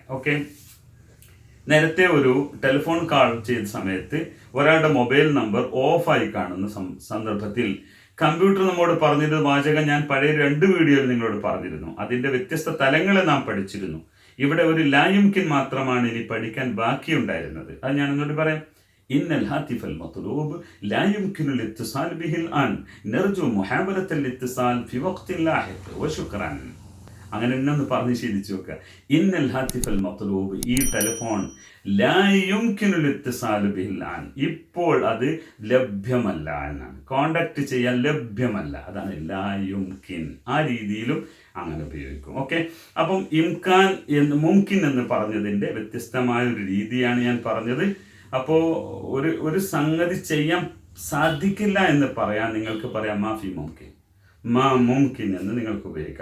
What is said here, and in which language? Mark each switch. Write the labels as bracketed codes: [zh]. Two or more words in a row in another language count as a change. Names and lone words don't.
[ml] ഓക്കെ, നേരത്തെ ഒരു ടെലിഫോൺ കാൾ ചെയ്ത സമയത്ത് ഒരാളുടെ മൊബൈൽ നമ്പർ ഓഫായി കാണുന്ന സന്ദർഭത്തിൽ കമ്പ്യൂട്ടർ നമ്മോട് പറഞ്ഞിരുന്ന വാചകം ഞാൻ പഴയ 2 വീഡിയോയിൽ നിങ്ങളോട് പറഞ്ഞിരുന്നു. അതിന്റെ വ്യത്യസ്ത തലങ്ങളെ നാം പഠിച്ചിരുന്നു. ഇവിടെ ഒരു ലായുംകിൻ മാത്രമാണ് ഇനി പഠിക്കാൻ ബാക്കിയുണ്ടായിരുന്നത്. അത് ഞാൻ എന്നോട് പറയാം. [ar] الهاتف المطلوب لا يمكن الاتصال به الآن نرجو محاولة الاتصال في وقت لاحق وشكرا. [ml] അങ്ങനെ എന്നൊന്ന് പറഞ്ഞ് ശീലിച്ചു നോക്കുക. [ar] الهاتف المطلوب, [ml] ഈ ടെലിഫോൺ [ar] لا يمكن الاتصال به الآن, [ml] ഇപ്പോൾ അത് ലഭ്യമല്ല എന്നാണ്. കോണ്ടാക്ട് ചെയ്യാൻ ലഭ്യമല്ല, അതാണ് [ar] لا يمكن. [ml] ആ രീതിയിലും അങ്ങനെ ഉപയോഗിക്കും. ഓക്കെ, അപ്പം ഇംകാൻ എന്ന് മുംകിൻ എന്ന് പറഞ്ഞതിന്റെ വ്യത്യസ്തമായ ഒരു രീതിയാണ് ഞാൻ പറഞ്ഞത്. അപ്പോൾ ഒരു സംഗതി ചെയ്യാൻ സാധിക്കില്ല എന്ന് പറയാൻ നിങ്ങൾക്ക് പറയാം [ar] مافي ممكن، ما ممكن [ml] എന്ന് നിങ്ങൾക്ക് ഉപയോഗിക്കാം.